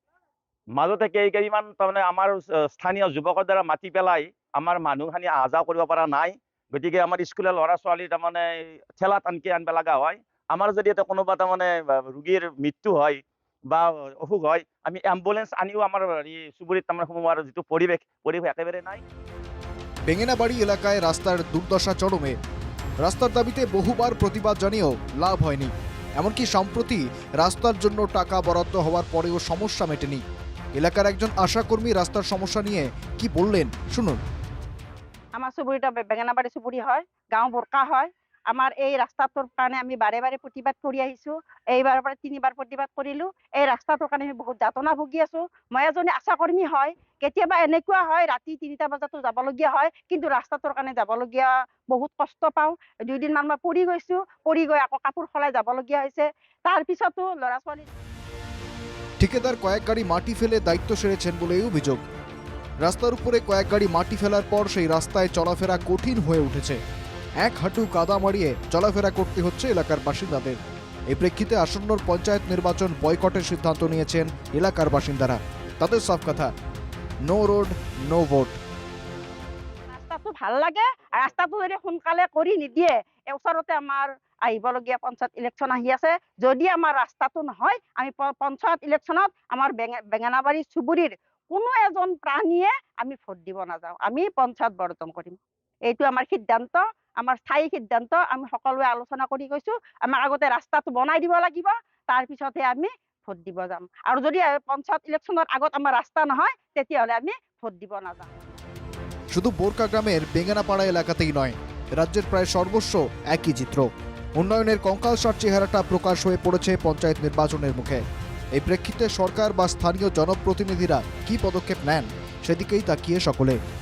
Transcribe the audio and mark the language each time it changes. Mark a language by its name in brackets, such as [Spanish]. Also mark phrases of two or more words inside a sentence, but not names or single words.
[Assamese] মাজতে কেইগাড়ীমান তাৰমানে আমাৰ স্থানীয় যুৱকৰ দ্বাৰা মাতি পেলাই আমাৰ মানুহখিনি অহা যোৱা কৰিব পৰা নাই। গতিকে আমাৰ স্কুলৰ ল'ৰা ছোৱালী তাৰমানে ঠেলাত আনকি আনিব লগা হয়। আমাৰ যদি এটা কোনোবা তাৰমানে ৰোগীৰ মৃত্যু হয় বা অসুখ হয়, আমি এম্বুলেন্স আনিও আমাৰ চুবুৰীত তাৰমানে সোমোৱাৰ যিটো পৰিৱেশ একেবাৰে নাই। [Bangla] বেঙ্গেনাবাড়ি এলাকায় রাস্তার দুর্দশা চরমে। রাস্তার দাবিতে বহুবার প্রতিবাদ জানিয়েও লাভ হয়নি। এমনকি সম্প্রতি রাস্তার জন্য টাকা বরাদ্দ হওয়ার পরেও সমস্যা মেটেনি। এলাকার একজন আশাকর্মী রাস্তার সমস্যা নিয়ে কি বললেন শুনুন। [Assamese] আমার চুবুৰীটা বেঙেনাবাৰী চুবুৰী হয়, গাঁও বোৰকা হয়। আমাৰ এই ৰাস্তাটোৰ কাৰণে আমি বাৰে বাৰে প্ৰতিবাদ কৰি আহিছোঁ। এইবাৰৰ পৰা 3বাৰ প্ৰতিবাদ কৰিলোঁ। এই ৰাস্তাটোৰ কাৰণে আমি বহুত যাতনা ভুগি আছোঁ। মই এজনী আশাকৰ্মী হয়। কেতিয়াবা এনেকুৱা হয় ৰাতি 3টা বজাতো যাবলগীয়া হয়, কিন্তু ৰাস্তাটোৰ কাৰণে যাবলগীয়া বহুত কষ্ট পাওঁ। 2 দিনমান মই পৰি গৈছোঁ, পৰি গৈ আকৌ কাপোৰ সলাই যাবলগীয়া হৈছে। তাৰপিছতো ল'ৰা ছোৱালী। [Bangla] ঠিকাদার কয়েক গাড়ি মাটি ফেলে দায়িত্ব সেরেছেন বলেই অভিযোগ। রাস্তার উপরে কয়েক গাড়ি মাটি ফেলার পর সেই রাস্তায় চলাফেরা কঠিন হয়ে উঠেছে। এক হাঁটু কাদা মারিয়ে চলাফেরা করতে হচ্ছে এলাকার বাসিন্দাদের। এই প্রেক্ষিতে আসন্ন পঞ্চায়েত নির্বাচন বয়কটের সিদ্ধান্ত নিয়েছেন এলাকার বাসিন্দারা। তাদের সব কথা, [English] no road no vote. [Assamese] ৰাস্তাটো ভাল লাগে, ৰাস্তাটো যদি সোনকালে কৰি নিদিয়ে, ওচৰতে আমাৰ আহিবলগীয়া পঞ্চায়ত ইলেকশ্যন আহি আছে। যদি আমাৰ ৰাস্তাটো নহয়, আমি পঞ্চায়ত ইলেকশ্যনত আমাৰ বেঙেনাবাৰী চুবুৰীৰ কোনো এজন প্ৰাণীয়ে আমি ভোট দিব নাযাওঁ। আমি পঞ্চায়ত বৰ্জন কৰিম। এইটো আমাৰ সিদ্ধান্ত, আমাৰ স্থায়ী সিদ্ধান্ত। আমি সকলোৱে আলোচনা কৰি কৈছোঁ, আমাক আগতে ৰাস্তাটো বনাই দিব লাগিব, তাৰপিছতহে আমি ভোট দিব যাম। আৰু যদি পঞ্চায়ত ইলেকশ্যনৰ আগত আমাৰ রাস্তা নহয়, তেতিয়াহ'লে আমি ভোট দিব নাযাওঁ। [Bangla] শুধু বোরকা গ্রামের বেঙ্গানাপাড়া এলাকাতেই নয়, রাজ্যের প্রায় সর্বস্ব একই চিত্র। উন্নয়নের কঙ্কালসার চেহারাটা প্রকাশ হয়ে পড়েছে পঞ্চায়েত নির্বাচনের মুখে। এই প্রেক্ষিতে সরকার বা স্থানীয় জনপ্রতিনিধিরা কি পদক্ষেপ নেন সেদিকেই তাকিয়ে সকলে।